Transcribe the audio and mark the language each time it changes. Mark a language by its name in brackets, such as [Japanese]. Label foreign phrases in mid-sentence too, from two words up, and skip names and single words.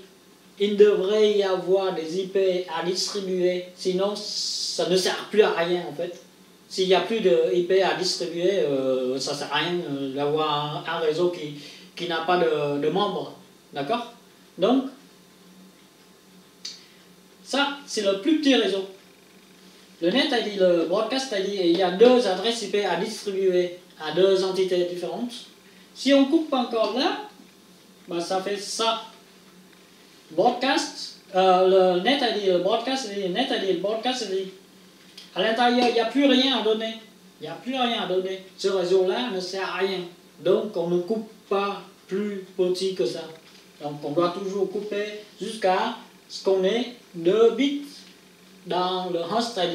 [French] Il devrait y avoir des IP à distribuer, sinon ça ne sert plus à rien en fait. S'il n'y a plus de IP à distribuer, ça ne sert à rien d'avoir un réseau qui n'a pas de membres. D'accord? Donc, ça, c'est le plus petit réseau. Le [English] net ID, [French] le [English] broadcast ID, [French] et il y a 2 adresses IP à distribuer à 2 entités différentes. Si on coupe encore là, ben ça fait ça. [English] Broadcast, le net ID, le broadcast ID, le net ID, le broadcast ID. [French] À l'intérieur, il n'y a plus rien à donner. Il n'y a plus rien à donner. Ce réseau-là ne sert à rien. Donc, on ne coupe pas plus petit que ça. Donc, on doit toujours couper jusqu'à ce qu'on ait 2 bits dans le [English] host ID.